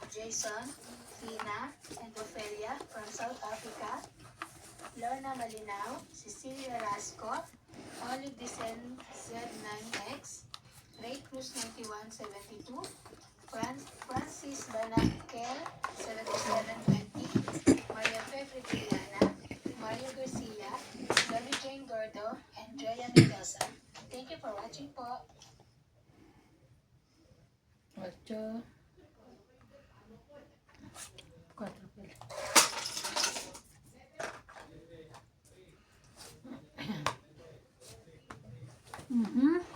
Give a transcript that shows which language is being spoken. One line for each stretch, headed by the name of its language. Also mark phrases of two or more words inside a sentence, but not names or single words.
English: Jason, Tina, and Ophelia from South Africa, Lorna Malinaw, Cecilia Rasco, Olive Dicen Z9X, Ray Cruz 9172, Francis Banakel 7720, Maria Fe Fridiliana, Mario Garcia, Debbie Jane Gordo, and Drea Mendoza. Thank you for watching po.
Filipino: 8. 4 pala. Mhm.